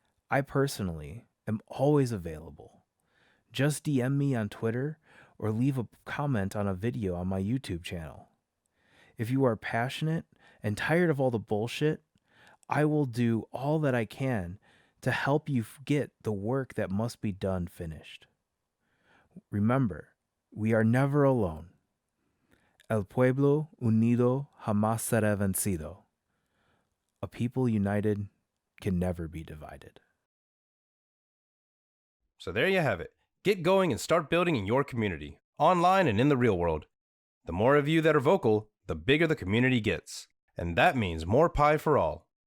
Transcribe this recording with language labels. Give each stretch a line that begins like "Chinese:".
English: I personally am always available. Just DM me on Twitter or leave a comment on a video on my YouTube channel. If you are passionate and tired of all the bullshit, I will do all that I can to help you get the work that must be done finished. Remember, we are never alone.
Spanish: El pueblo unido jamás será vencido.
English: A people united can never be divided. So there you have it. Get going and start building in your community, online and in the real world. The more of you that are vocal, the bigger the community gets. And that means more pie for all.